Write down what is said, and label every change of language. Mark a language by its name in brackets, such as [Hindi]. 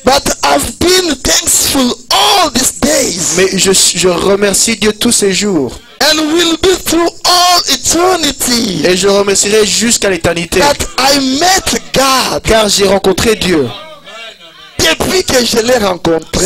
[English] But I've been thankful all these days. [French] Mais je remercie Dieu tous ces jours. [English] And will be through all eternity [French] Et je remercierai jusqu'à l'éternité. [English] that I met God. [French] Car j'ai rencontré Dieu. Depuis que je l'ai rencontré,